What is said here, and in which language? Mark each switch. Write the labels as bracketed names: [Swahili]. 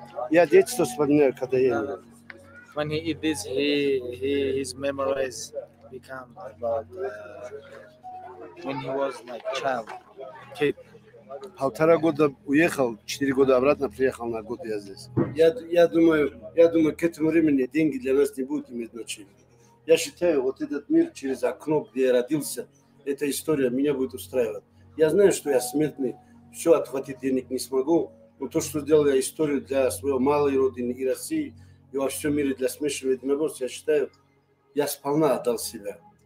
[Russian] Я детство вспоминаю, когда я. [English] When he eat this, his memories become about when he was like child, kid. [Russian] 1,5 года уехал, 4 года обратно приехал на год я здесь. Я думаю, к этому времени деньги для нас не будут иметь значения. Я считаю, вот этот мир через окно, где я родился, эта история меня будет устраивать. Я знаю, что я смертный, все отхватить денег не смогу, но то, что сделал я историю для своей малой родины и России, и во всем мире для смешанного единоборства, я считаю, я сполна отдал себя.